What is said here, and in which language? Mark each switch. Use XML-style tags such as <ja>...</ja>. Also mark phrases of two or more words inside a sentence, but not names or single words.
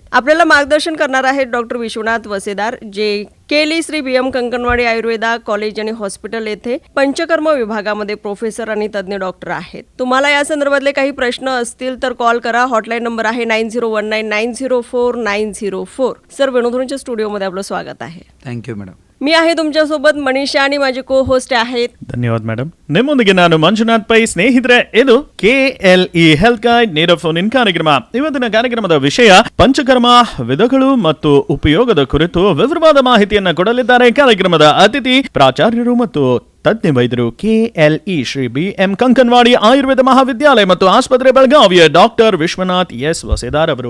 <mr>आपल्याला मार्गदर्शन करणार आहेत डॉक्टर विश्वनाथ वसेदार, जे केली श्री BM कंकणवाडी आयुर्वेदा कॉलेज आणि हॉस्पिटल येथे पंचकर्म विभागामध्ये प्रोफेसर आणि तज्ज्ञ डॉक्टर आहेत. तुम्हाला या संदर्भातले काही प्रश्न असतील तर कॉल करा. हॉटलाईन नंबर आहे 9019904904. सर, वेणुध्वनीच्या स्टुडिओमध्ये आपलं स्वागत आहे.</mr> <en>thank you madam.</en> <mr>मी आहे तुमच्यासोबत मनीषा आणि माझे</mr> <en>co host</en> <mr>आहेत.</mr> <kn>ಧನ್ಯವಾದ ಮೇಡಮ್. ನಿಮ್ಮೊಂದಿಗೆ ನಾನು ಮಂಜುನಾಥ್ ಪೈ. ಸ್ನೇಹಿತರೆ, ಇದು KLE ಹೆಲ್ತ್ ಗೈಡ್ ನೇರ</kn> <en>phone in</en> <kn>ಕಾರ್ಯಕ್ರಮ. ಇವತ್ತಿನ ಕಾರ್ಯಕ್ರಮದ ವಿಷಯ ಪಂಚಕರ್ಮ ವಿಧಗಳು ಮತ್ತು ಉಪಯೋಗದ ಕುರಿತು ವಿವರವಾದ ಮಾಹಿತಿಯನ್ನು ಕೊಡಲಿದ್ದಾರೆ. ಕಾರ್ಯಕ್ರಮದ ಅತಿಥಿ ಪ್ರಾಚಾರ್ಯರು ಮತ್ತು ತಜ್ಞ ವೈದ್ಯರು KLE ಶ್ರೀ BM ಕಂಕನವಾಡಿ ಆಯುರ್ವೇದ ಮಹಾವಿದ್ಯಾಲಯ ಮತ್ತು ಆಸ್ಪತ್ರೆ ಬೆಳಗಾವಿಯ ಡಾಕ್ಟರ್ ವಿಶ್ವನಾಥ್ ಎಸ್ ವಸೇದಾರ್ ಅವರು.</kn>